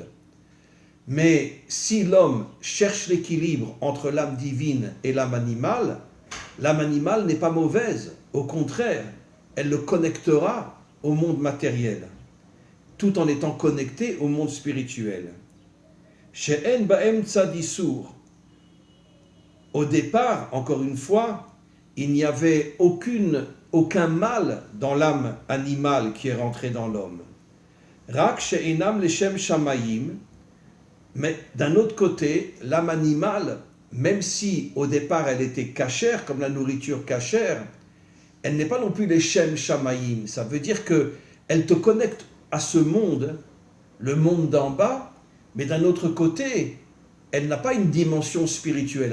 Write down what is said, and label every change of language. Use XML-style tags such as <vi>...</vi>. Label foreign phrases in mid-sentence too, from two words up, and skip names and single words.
<fr>Mais si l'homme cherche l'équilibre entre l'âme divine et l'âme animale n'est pas mauvaise. Au contraire, elle le connectera au monde matériel, tout en étant connecté au monde spirituel.</fr> <he>שאין בהם צד איסור.</he> <fr>Au départ, encore une fois, il n'y avait aucun mal dans l'âme animale qui est rentrée dans l'homme.</fr> <he>רק שאינם לשם שמים,</he> <fr>Mais d'un autre côté, l'âme animale, même si au départ elle était cachère, comme la nourriture cachère, elle n'est pas non plus les</fr> <he>שם שמים.</he> <fr>Ça veut dire qu'elle te connecte à ce monde, le monde d'en bas, mais d'un autre côté, elle n'a pas une dimension spirituelle.</fr>